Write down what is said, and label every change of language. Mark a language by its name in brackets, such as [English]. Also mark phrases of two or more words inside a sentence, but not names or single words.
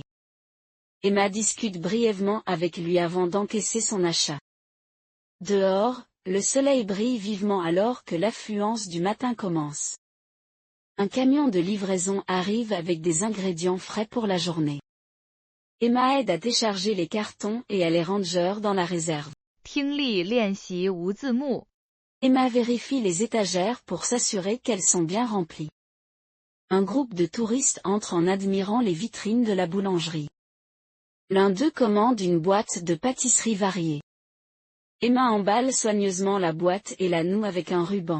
[French] Emma discute brièvement avec lui avant d'encaisser son achat. Dehors, le soleil brille vivement alors que l'affluence du matin commence. Un camion de livraison arrive avec des ingrédients frais pour la journée. Emma aide à décharger les cartons et elle est ranger dans la réserve. [Chinese] 听力练习无字幕 [French] Emma vérifie les étagères pour s'assurer qu'elles sont bien remplies. Un groupe de touristes entre en admirant les vitrines de la boulangerie. L'un d'eux commande une boîte de pâtisseries variées. Emma emballe soigneusement la boîte et la noue avec un ruban.